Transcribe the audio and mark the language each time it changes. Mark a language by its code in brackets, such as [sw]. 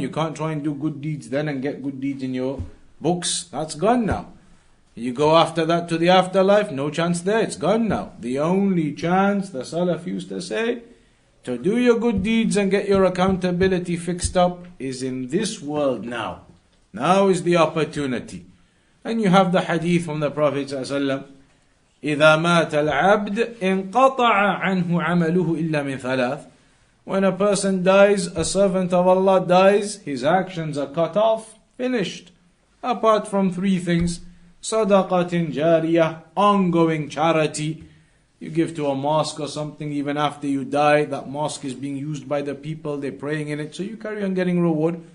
[en] You can't try and do good deeds then and get good deeds in your books. That's gone now. You go after that to the afterlife, no chance there, it's gone now. The only chance, the Salaf used to say, to do your good deeds and get your accountability fixed up is in this world now. Now is the opportunity. And you have the hadith from the Prophet ﷺ, [ar] إِذَا مَاتَ الْعَبْدِ انْقَطَعَ عَنْهُ عَمَلُهُ إِلَّا مِنْ ثَلَاثٍ. [en] When a person dies, a servant of Allah dies, his actions are cut off, finished. Apart from 3 things. Sadaqatin jariyah, ongoing charity. You give to a mosque or something even after you die. That mosque is being used by the people, they're praying in it, so you carry on getting reward.